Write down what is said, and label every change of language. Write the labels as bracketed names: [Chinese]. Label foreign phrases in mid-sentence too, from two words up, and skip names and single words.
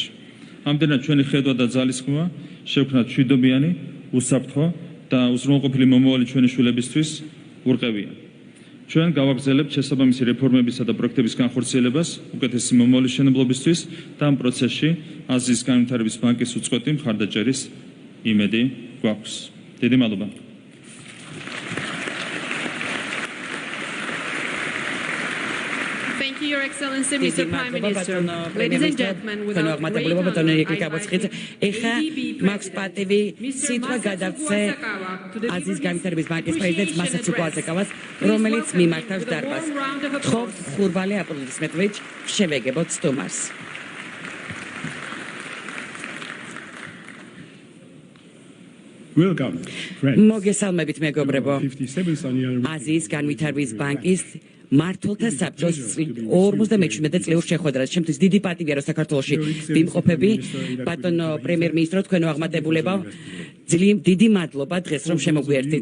[Georgian] ამდენად ჩვენი ხედვა და ძალისხმევა შევქმნათ მშვიდობიანი, უსაფრთხო და უზრუნველყოფილი მომავალი ჩვენი შვილებისთვის ურყევია. ჩვენ გავაგრძელებთ შესაბამისი რეფორმებისა და პროექტების განხორციელებას უკეთესი მომავლის მშენებლობისთვის და ამ პროცესში აზიის განვითარების ბანკის უწყვეტი მხარდაჭერის იმედი გვაქვს. დიდი მადლობა. [English] Thank you, Your Excellency, Mr. Prime Minister. Ladies and gentlemen, without waiting, [Georgian] ეხა მაქვს პატივი სიტყვა გადავცე აზიის განვითარების ბანკის პრეზიდენტ მასაცუკუ ასაკავას, რომელიც მიმართავს დარბაზს. თხოვთ ხურვალი აპლოდისმენტებით შევეგებოთ სტუმარს. [English] Welcome, friends. [Georgian] მოგესალმებით მეგობრებო. აზიის განვითარების ბანკის მართლთა საბჭოს 57 წლეულ შეხვედრას. ჩემთვის დიდი პატივია, რომ საქართველოში ვიმყოფები. ბატონო პრემიერ-მინისტრო, თქვენო აღმატებულება, დიდი მადლობა დღეს რომ შემოგვიერთდით.